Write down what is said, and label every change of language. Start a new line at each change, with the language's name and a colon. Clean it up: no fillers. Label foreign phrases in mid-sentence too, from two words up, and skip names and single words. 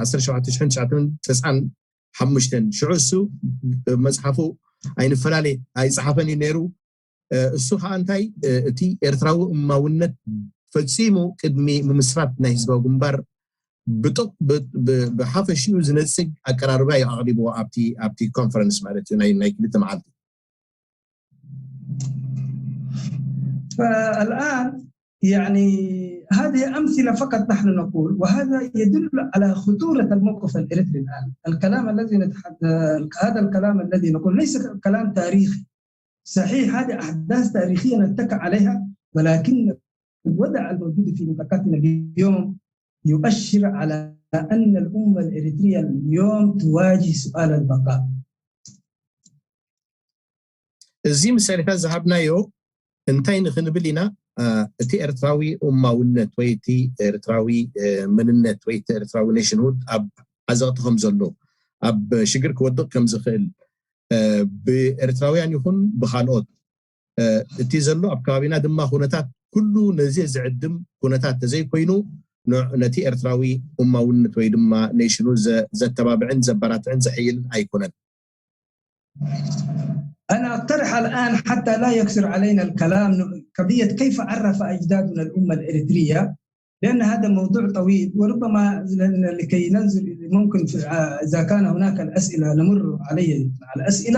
Tigrinya: 17,995 ሽዑ እሱ መፅሓፉ ኣይንፈላለየ ኣይፀሓፈን እዩ ነይሩ። እሱ ከዓ እንታይ እቲ ኤርትራዊ እማውነት ፈፂሙ ቅድሚ ምምስራት ናይ ህዝባዊ ግንባር ብሓፈሽኡ ዝነፅግ ኣቀራርባ ኣቕሪብዎ ኣብቲ ኮንፈረንስ ማለት እዩ ናይ ክልተ መዓልቲ።
Arabic: فالآن يعني هذه أمثلة فقط نحن نقول، وهذا يدل على خطورة الموقف الإريتري الآن. الكلام الذي هذا الكلام الذي نقول ليس كلام تاريخي صحيح، هذه أحداث تاريخية نتكى عليها، ولكن الوضع الموجود في منطقتنا اليوم يؤشر على أن الأمة الإريترية اليوم تواجه سؤال البقاء.
Tigrinya: እዚ ምሳሌታት ዝሃብናዮ እንታይ ንኽንብል ኢና እቲ ኤርትራዊ እማውነት ወይ እቲ ኤርትራዊ መንነት ወይ እቲ ኤርትራዊ ኔሽንሁድ ኣብ ዓዘቕቲ ከም ዘሎ ኣብ ሽግር ክወድቕ ከም ዝኽእል ብኤርትራውያን ይኹን ብካልኦት እቲ ዘሎ ኣብ ከባቢና ድማ ኩነታት ኩሉ ነዚ ዝዕድም ኩነታት ተዘይኮይኑ ነቲ ኤርትራዊ እማውነት ወይ ድማ ኔሽኑ ዘተባብዕን ዘበራትዕን ዘሕይልን ኣይኮነን።
Arabic: أنا أقترح الآن حتى لا يكثر علينا الكلام قضية كيف عرف أجدادنا الأمة الإريترية، لأن هذا موضوع طويل، وربما لكي ننزل ممكن إذا كان هناك الأسئلة نمر على الأسئلة.